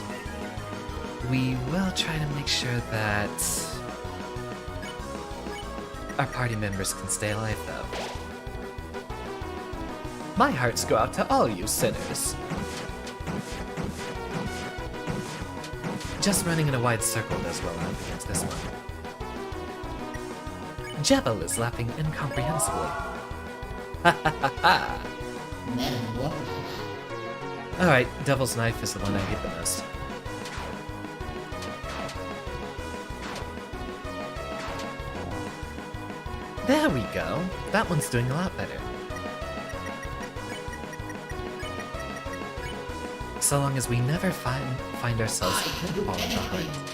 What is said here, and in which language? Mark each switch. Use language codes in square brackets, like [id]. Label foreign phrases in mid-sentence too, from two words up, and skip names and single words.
[en] We will try to make sure that our party members can stay alive, though. My hearts go out to all you sinners. Just running in a wide circle does well out against this one. Jebel is laughing incomprehensibly. Ha ha ha ha! Alright, Devil's Knife is the one I hate the most. There we go! That one's doing a lot better. So long as we never find ourselves falling behind.